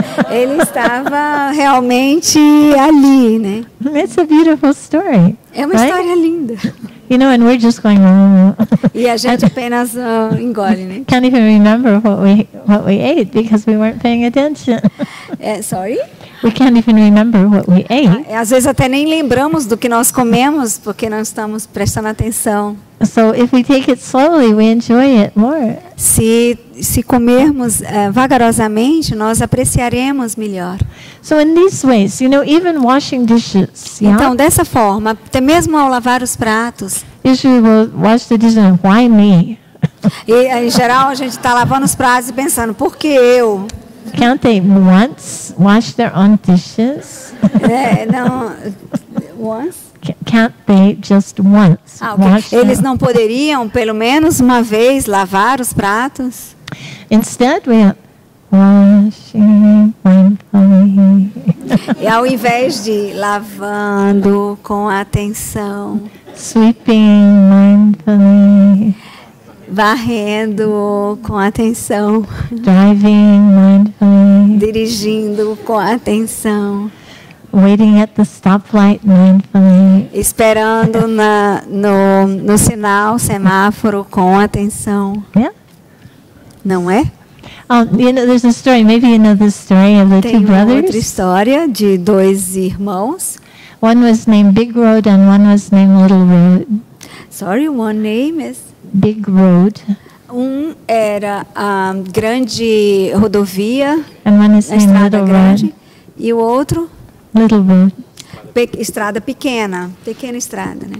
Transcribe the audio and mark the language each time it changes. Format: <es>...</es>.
<pt>Ele estava realmente ali, né?</pt> <en>It's a beautiful story.</en> <pt>É uma</pt> <en>right?</en> <pt>história linda.</pt> <en>And we're just going,</en> <pt>E a gente apenas engole, né?</pt> <en>can't even remember what we ate because we weren't paying attention. Sorry? We can't even remember what we ate.</en> <pt>Às vezes até nem lembramos do que nós comemos porque não estamos prestando atenção.</pt> <en>So if we take it slowly, we enjoy it more.</en> <pt>Se comermos vagarosamente, nós apreciaremos melhor.</pt> <en>So in these ways, even washing dishes. Yeah?</en> <pt>Então, dessa forma, até mesmo ao lavar os pratos,</pt> <en>Usually we'll wash the dishes and why me?</en> <pt>e em geral a gente está lavando os pratos e pensando, por que eu?</pt> <en>Can't they once wash their own dishes?</en> <pt>Não, once?</pt> <en>Can't they just once Okay. wash</en> <pt>Eles</pt> <en>their...</en> <pt>não poderiam, pelo menos uma vez, lavar os pratos?</pt> <en>Instead, we are washing mindfully.</en> <pt>E ao invés de lavando com atenção,</pt> <en>Sweeping mindfully.</en> <pt>varrendo com atenção,</pt> <en>Driving mindfully.</en> <pt>dirigindo com atenção,</pt> <en>Waiting at the stoplight mindfully.</en> <pt>esperando no sinal, semáforo com atenção.</pt> <en>Yeah.</en> <pt>Não é?</pt> <en>There's a story, maybe you know this story of the</en> <pt>Tem</pt> <en>two</en> <pt>uma outra</pt> <en>brothers.</en> <pt>história de dois irmãos.</pt> <en>One was named Big Road and one was named Little Road. Sorry, one name is... Big Road</en> <pt>Era a grande rodovia,</pt> <en>and one is</en> <pt>a</pt> <en>named</en> <pt>estrada</pt> <en>Little</en> <pt>grande,</pt> <en>Road.</en> <pt>e o outro,</pt> <en>Little Road.</en> <pt>estrada pequena estrada, né?</pt>